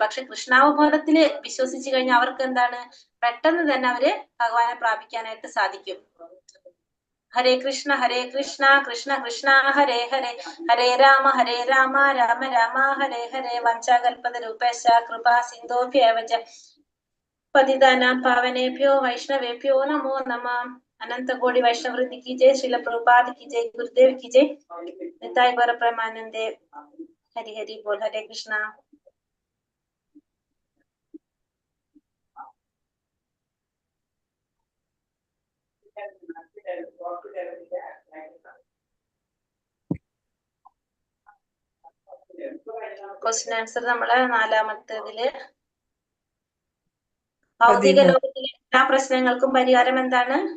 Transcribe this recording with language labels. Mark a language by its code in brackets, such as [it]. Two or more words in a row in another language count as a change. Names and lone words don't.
[ml] പക്ഷെ കൃഷ്ണാവബോധത്തില് വിശ്വസിച്ചു കഴിഞ്ഞാൽ അവർക്ക് എന്താണ്? പെട്ടെന്ന് തന്നെ അവര് ഭഗവാനെ പ്രാപിക്കാനായിട്ട് സാധിക്കും. [sa] ഹരേ കൃഷ്ണ കൃഷ്ണ കൃഷ്ണ ഹരേ ഹരേ, ഹരേ രാമ രാമ രാമ ഹരേ ഹരേ. വഞ്ചാകൽപത രൂപേശ കൃപാ സിന്ധോഭ്യേവ ച പതിതാനാം പാവനേഭ്യോ വൈഷ്ണവേഭ്യോ നമോ നമഃ. [hi] अनंत कोटि वैष्णव वृंद की जय, श्रील प्रभुपाद की जय, गुरुदेव की जय, [bn] নিতাই গৌর প্রেমানন্দে। [hi] हरि हरि बोल। हरे कृष्णा। [en] question answer [ml] നമ്മളെ നാലാമത്തേതില് ഭൗതിക ലോകത്തിലെ എല്ലാ പ്രശ്നങ്ങൾക്കും പരിഹാരം എന്താണ്?